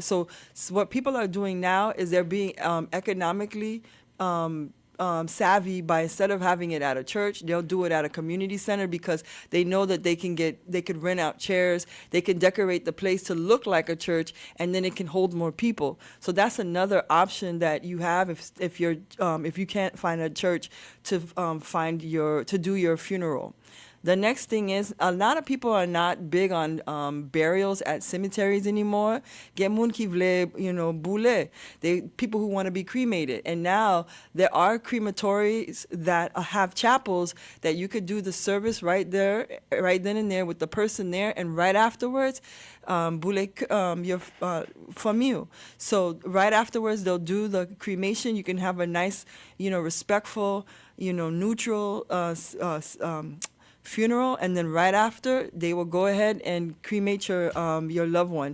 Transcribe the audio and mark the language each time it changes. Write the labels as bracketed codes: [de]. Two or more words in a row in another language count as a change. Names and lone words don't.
[en] So what people are doing now is they're being economically savvy by, instead of having it at a church, they'll do it at a community center because they know that they could rent out chairs, they can decorate the place to look like a church, and then it can hold more people. So that's another option that you have if you can't find a church to to do your funeral. The next thing is, a lot of people are not big on burials at cemeteries anymore. [ht] Gen moun ki vle, boule. [en] People who want to be cremated. And now there are crematories that have chapels that you could do the service right there, right then and there with the person there, and right afterwards, boule your famille. So right afterwards, they'll do the cremation. You can have a nice, respectful, neutral funeral, and then right after they will go ahead and cremate your loved one.